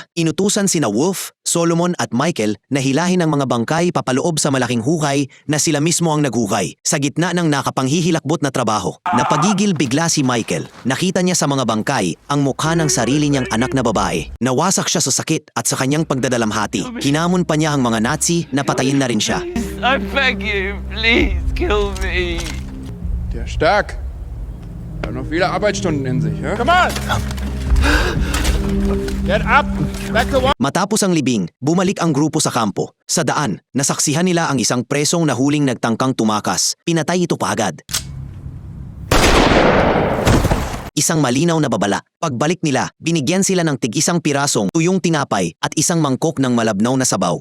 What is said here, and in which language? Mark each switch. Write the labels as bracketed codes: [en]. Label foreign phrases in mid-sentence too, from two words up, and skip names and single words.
[tl] Inutusan sina Wolf, Solomon at Michael na hilahin ang mga bangkay papaloob sa malaking hukay na sila mismo ang naghukay. Sa gitna ng nakapanghihilakbot na trabaho, napagigil bigla si Michael. Nakita niya sa mga bangkay ang mukha ng sarili niyang anak na babae. Nawasak siya sa sakit at sa kanyang pagdadalamhati. Hinamon pa niya ang mga Nazi na patayin na rin siya. [en] I beg you, please kill me. [de] Der ist stark. Hat noch viele Arbeitsstunden in sich, ja? [en] Come on! Get up! Back to one. [tl] Matapos ang libing, bumalik ang grupo sa kampo. Sa daan, nasaksihan nila ang isang presong nahuling nagtangkang tumakas. Pinatay ito paagad. Isang malinaw na babala. Pagbalik nila, binigyan sila ng tig-isang pirasong tuyong tinapay at isang mangkok ng malabnaw na sabaw.